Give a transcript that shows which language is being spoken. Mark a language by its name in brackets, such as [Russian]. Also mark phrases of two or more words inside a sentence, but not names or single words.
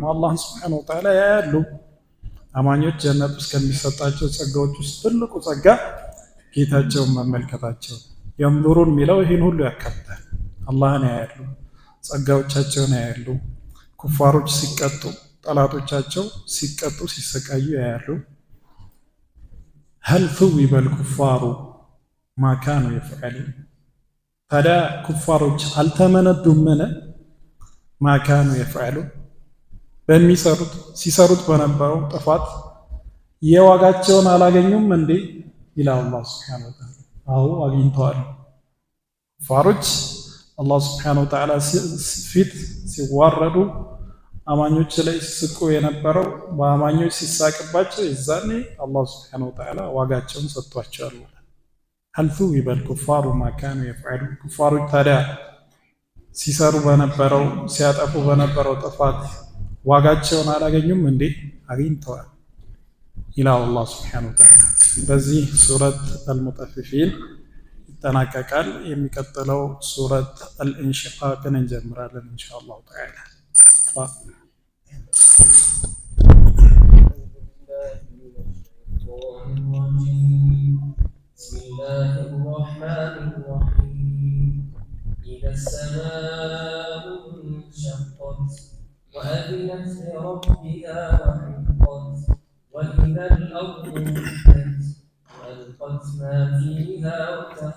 [Amharic] አላህ [Arabic] سبحانه وتعالى [Amharic] ያያሉ። አማኞች ጀነት ውስጥ ከሚሰጣቸው ጸጋዎች ውስጥ ትልቁ ጸጋ ጌታቸውን መመልከታቸው። የንظሩን የሚለው ይህን ሁሉ ያካትታል። አላህን ያያሉ፣ ጸጋዎቻቸውን ያያሉ። ኩፋሮች ሲቀጡ ጠላቶቻቸው ሲቀጡ ሲሰቃዩ ያያሉ። [Arabic] هل ثوب الكفار ما كانوا يفعلون [Amharic] ታዲያ ኩፋሮች አልተመነዱምን? [Arabic] ما كانوا يفعلون [Amharic] በሚሰሩት ሲሰሩት በነበረው ጥፋት የዋጋቸውን አላገኙም እንዴ ይላል አላህ [Arabic] سبحانه وتعالى። [Amharic] አዎ አግኝተዋል። ኩፋሮች አላህ [Arabic] سبحانه وتعالى [Amharic] ፊት ሲዋረዱ አማኞች ላይ ሲስቁ የነበረው በአማኞች ሲሳቅባቸው ይዛኔ አላህ [Arabic] سبحانه وتعالى [Amharic] ዋጋቸውን ሰጥቷቸዋል። [Arabic] هل ثوب الكفار ما كانوا يفعلون [Amharic] ኩፋሮች ታዲያ ሲሰሩ በነበረው ሲያጠፉ በነበረው ጥፋት ዋጋቸውን አላገኙም እንዴ? አግኝተዋል ይላል አላህ [Arabic] سبحانه وتعالى። [Amharic] በዚህ ሱረት አልሙጠፊፊን ይጠናቀቃል። የሚቀጥለው ሱረት አልኢንሽቃቅን እንጀምራለን [Arabic] إن شاء الله تعالى። بسم الله الرحمن الرحيم إذا السماء انشقت وأذنت لربها وحقت وإذا الأرض مدت وألقت ما فيها وتخلت